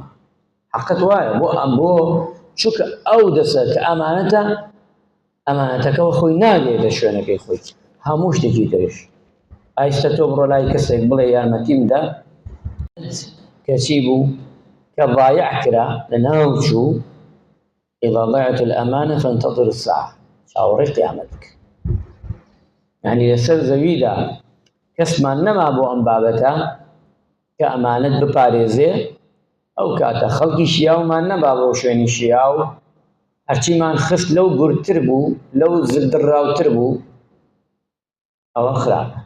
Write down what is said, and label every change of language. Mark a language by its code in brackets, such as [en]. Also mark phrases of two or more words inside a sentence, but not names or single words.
[ckb] حەقت وایە بۆ ئەم بۆ چونکە ئەو دەسە کە ئەمانەتەکەەوە خۆی ناگێت لە شوێنەکەی خۆی هەموو شتێکی ترش. ئایستە تۆ بڕۆ لای کەسێک بڵێ یارمەتیم بدە کەچی بوو کە ضایع کرا لە ناوچوو [ar] إذا ضاعت الأمانة فانتظر الساعة [ckb] چاوەڕێی قیامەت بکە. یعنی لەسەر زەویدا کەسمان نەما بۆ ئەم بابەتە کە ئەمانەت بپارێزێ، ئەو کاتە خەڵکی شیاومان نەبا بۆ شوێنی شیاو هەرچیمان خست لەو گورتتر بوو لەو زردڕاوتر بوو ئەوە خراپە.